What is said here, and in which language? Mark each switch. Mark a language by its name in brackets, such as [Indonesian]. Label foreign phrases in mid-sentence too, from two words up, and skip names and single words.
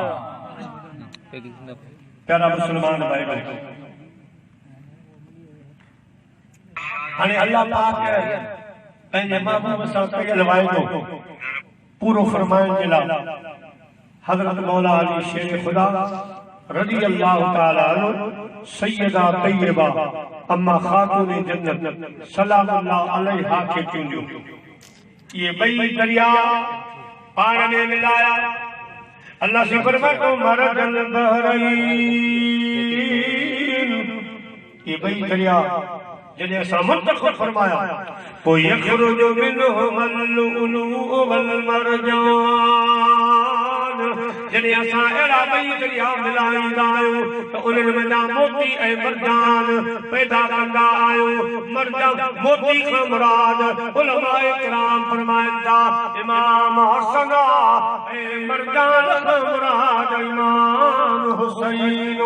[Sindhi] प्यारा मुसलमान भाई बहन, हाणे अल्लाह पाक पंहिंजे महबूब सां कयल वाइदो पूरो फरमाइण जे लाइ हज़रत मौला अली शेर खुदा [Arabic] رضي الله تعالى عنه [Sindhi] सैयदा तय्यबा अम्मा खातून जन्नत [Arabic] سلام الله عليها [Sindhi] खे चूंडियो। ये ॿई दरिया पाण में मिलाया। अल्लाह से फरमातो [Arabic] مرج البحرين, [Sindhi] ये ॿई दरिया जॾहिं असां मुंतखब फरमाया पोइ [Arabic] يخرج منهما اللؤلؤ والمرجان, [Sindhi] जॾहिं असां अहिड़ा ॿई दरिया मिलाईंदा आहियूं त उन्हनि में मोती ऐं मरजान पैदा कंदा आहियूं। मरजान मोती खां मुराद उलमाए किराम फरमाइनि था इमाम हसन ऐं मरजान खां मुराद इमाम हुसैन।